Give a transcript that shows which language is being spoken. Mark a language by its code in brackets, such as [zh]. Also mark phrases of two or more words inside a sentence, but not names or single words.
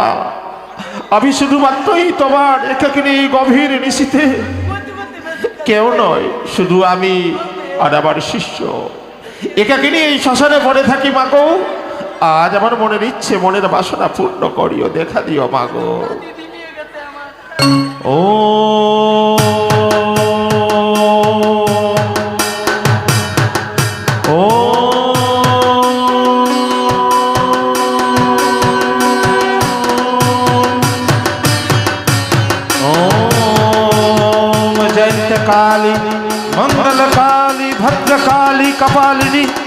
[bn] আমি শুধুমাত্রই তোমার একাকিনী গভীর নিশীথে, কেউ নয়, শুধু আমি আর আমার শিষ্য একাকিনী এই শ্মশানে পড়ে থাকি মাগো। আজ আমার মনের ইচ্ছে, মনের বাসনা পূর্ণ করিও, দেখা দিও মাগো। দিদি নিয়ে গেছে আমার। [sa] ও ও ओम जयंत काली मंगल काली भद्र काली कपालिनी,